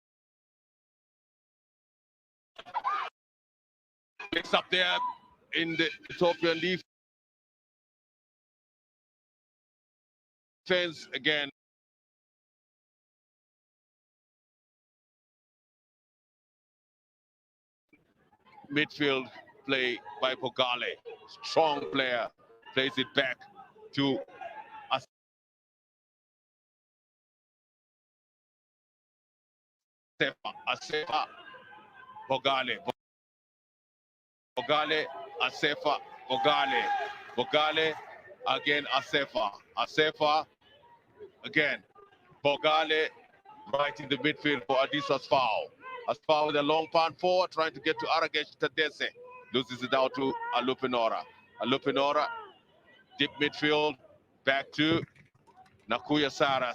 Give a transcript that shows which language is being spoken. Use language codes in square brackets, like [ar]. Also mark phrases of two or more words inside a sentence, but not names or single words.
[en] Mix up there in the Ethiopian defense again. Midfield play by Pogale. Strong player. Plays it back to Asefa. Pogale. Pogale. Asefa. Pogale. Pogale. Again Asefa. Asefa. Again. Pogale. Right in the midfield for Addis Asfao. Asfao with a long punt forward, trying to get to Aragesh Tadese. Loses it out to Alupinora. Alupinora, deep midfield, back to Nakuya Sara.